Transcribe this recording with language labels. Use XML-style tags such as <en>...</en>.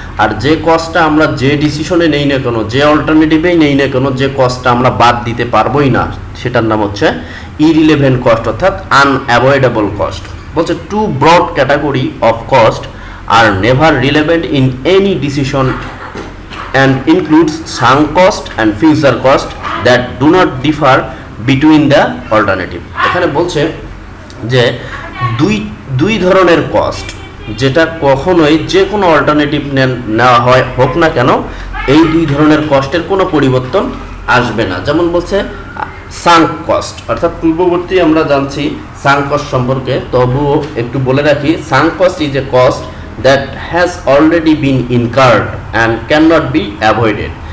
<bn>আর যে কস্টটা আমরা যে ডিসিশনে নেই না কেন, যে অল্টারনেটিভেই নেই না কেন, যে কস্টটা আমরা বাদ দিতে পারবোই না সেটার নাম হচ্ছে ইরিলেভেন্ট কস্ট অর্থাৎ আনঅ্যাভয়েডেবল কস্ট। বলছে</bn> <en>Two broad category of cost are never relevant in any decision and includes sunk cost and future cost that do not differ between the alternative।</en> <bn>এখানে বলছে যে দুই ধরনের কস্ট, যেটা কখনোই যে কোনো অল্টারনেটিভ নেওয়া হয় হোক না কেন, এই দুই ধরনের কস্টের কোনো পরিবর্তন আসবে না। যেমন বলছে</bn> <en>Sunk cost, অর্থাৎ পূর্ববর্তী আমরা জানছি সাঙ্ক কস্ট সম্পর্কে, তবুও একটু বলে রাখি sunk cost is a cost that has already been incurred and cannot be avoided।</en>